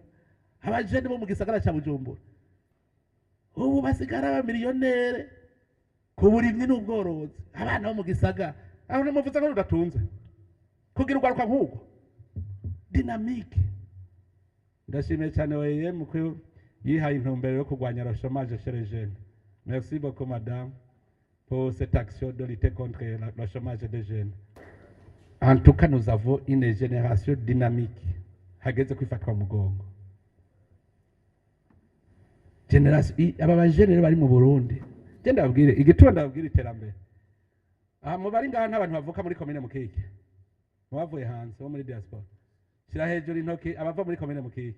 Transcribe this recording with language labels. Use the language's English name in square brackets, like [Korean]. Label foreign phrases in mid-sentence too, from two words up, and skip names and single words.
[Rundi] Abajene bo mu gisagara cya Bujumbura. Ubu basigara ba miliyonere ku burimyi n'ubworozi. Abana bo mu gisagara. Aho namuvuze ngo rudatunze. Kugira ugwaruka nk'uko. Dynamique. Ndashimiye cyane weye muko yihaye intumbero yo kurwanya [French] le chômage chez les jeunes. Merci beaucoup madame pour cette action de lutter contre le chômage des jeunes. En tout cas, nous avons une génération dynamique. [Rundi] Hageze kwifatwa mugongo. Generation aba jeune bari mu Burundi. Genda babwire igituma ndabwire iterambere. Mu bari ngaha n'abantu bavuka muri commune Mukike. Bavuye hanze bo muri diaspora. Shira hejuru intoki abava muri commune Mukike.